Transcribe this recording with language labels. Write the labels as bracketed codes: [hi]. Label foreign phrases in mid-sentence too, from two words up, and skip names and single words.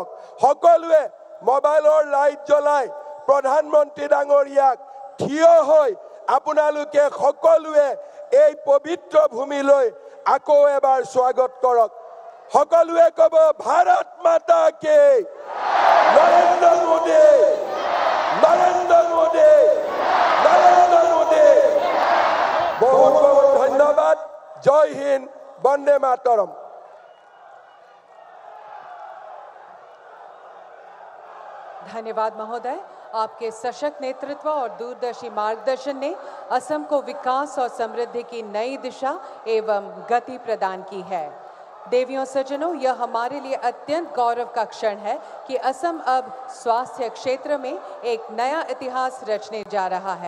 [as] সকলোৱে মোবাইলৰ লাইট জ্বলাই প্ৰধানমন্ত্ৰী ডাঙৰীয়াক থিয় হৈ আপোনালোকে সকলোৱে এই পবিত্ৰ ভূমিলৈ আকৌ এবাৰ স্বাগত কৰক। সকলোৱে ক'ব, [hi] भारत माता के, [as] নৰেন্দ্ৰ মোদী, নৰেন্দ্ৰ মোদী, নৰেন্দ্ৰ মোদী। বহুত বহুত ধন্যবাদ। [hi] जय हिन्द, [as] বন্দে মাতৰম। [hi] धन्यवाद महोदय। आपके सशक्त नेतृत्व और दूरदर्शी मार्गदर्शन ने असम को विकास और समृद्धि की नई दिशा एवं गति प्रदान की है। देवियों सज्जनों, यह हमारे लिए अत्यंत गौरव का क्षण है कि असम अब स्वास्थ्य क्षेत्र में एक नया इतिहास रचने जा रहा है।